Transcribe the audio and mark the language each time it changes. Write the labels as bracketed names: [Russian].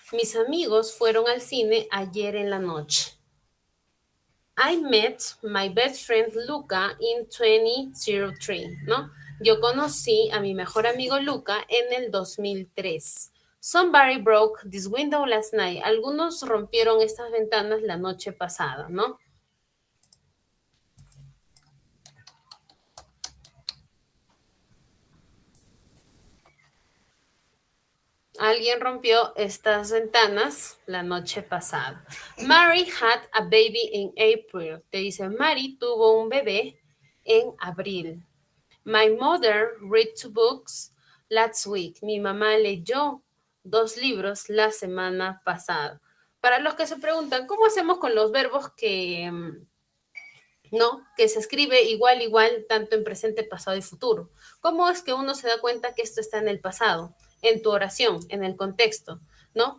[Spanish] Mis amigos fueron al cine ayer en la noche. [English] I met my best friend Luca in 2003, [Spanish] ¿no? Yo conocí a mi mejor amigo Luca en el 2003. [English] Somebody broke this window last night. [Spanish] Algunos rompieron estas ventanas la noche pasada, ¿no? Alguien rompió estas ventanas la noche pasada. [English] Mary had a baby in April. [Spanish] Te dice, Mary tuvo un bebé en abril. [English] My mother read 2 books last week. [Spanish] Mi mamá leyó 2 libros la semana pasada. Para los que se preguntan, ¿cómo hacemos con los verbos que no, que se escribe igual, tanto en presente, pasado y futuro? ¿Cómo es que uno se da cuenta que esto está en el pasado? En tu oración, en el contexto, ¿no?